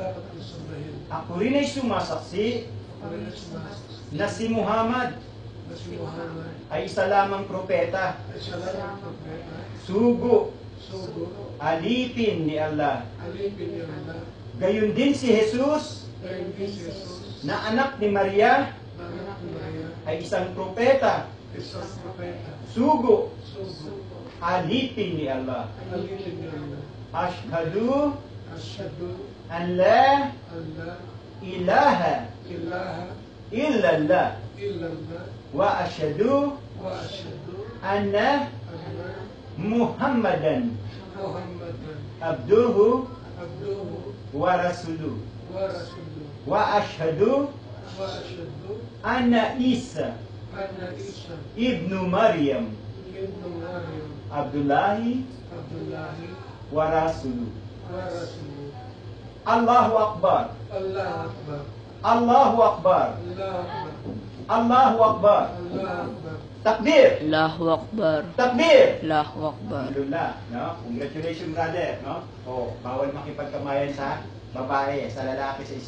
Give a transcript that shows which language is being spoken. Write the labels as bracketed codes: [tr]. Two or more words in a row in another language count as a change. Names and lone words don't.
[tl] Ako rin ay sumasaksi na si Muhammad ay isa lamang propeta, sugo, alipin ni Allah. Gayon din si Jesus na anak ni Maria ay isang propeta, sugo, alipin ni Allah. [ar] أشهد أن لا إله إلا الله وأشهد أن محمدا عبده ورسوله وأشهد أن عيسى ابن مريم عبد الله ورسوله. الله أكبر الله أكبر. الله أكبر تكبير. الله أكبر. Takbir. الله أكبر. Alhamdulillah, [tl] no? [en] Congratulations, brother, [tl] no? Bawal makipagkamayan sa babae, sa lalaki, sa